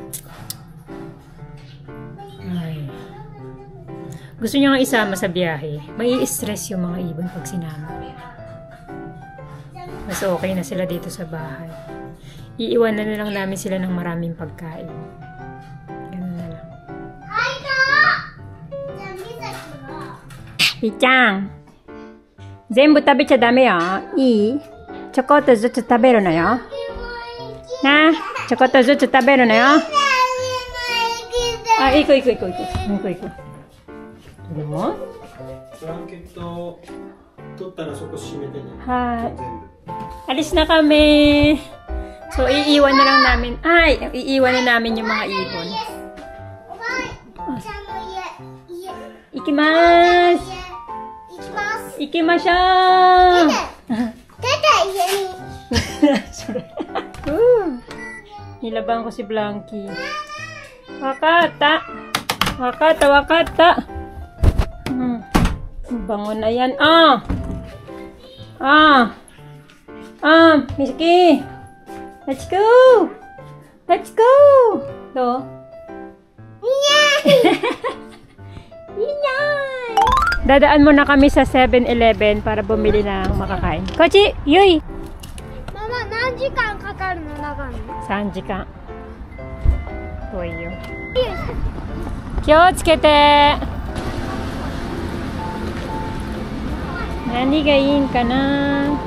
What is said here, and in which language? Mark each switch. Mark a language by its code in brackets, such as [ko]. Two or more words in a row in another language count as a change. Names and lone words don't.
[tl] Ay. Gusto niya nga isama sa biyahe. May stress yung mga ibon pag sinama. Mas okay na sila dito sa bahay. Iiwanan na lang namin sila ng maraming pagkain. Ganun na lang. Pi-chan! [ja] 全部食べちゃダメよ。いい？ちょこっとずつ食べるのよ。なあ、ちょこっとずつ食べるのよ。あ、行く。でも？ブランケット取ったらそこ閉めてね。 [tl] はい。Alis na kami. So, iiwan na lang namin. Ay, iiwan na namin yung mga ibon. [ja] Ikimasu! 行きましょう。Nilabang ko si Blanky. Wakata. [tl] Bangon na yan. Miski. [en] Let's go. Do? [tl] Dadaan muna kami sa 7-Eleven para bumili ng makakain. [ja] Kochi! Yui! Mama, 何時間かかるの中に 3時間。遠いよ。気をつけて。何がいいんかな。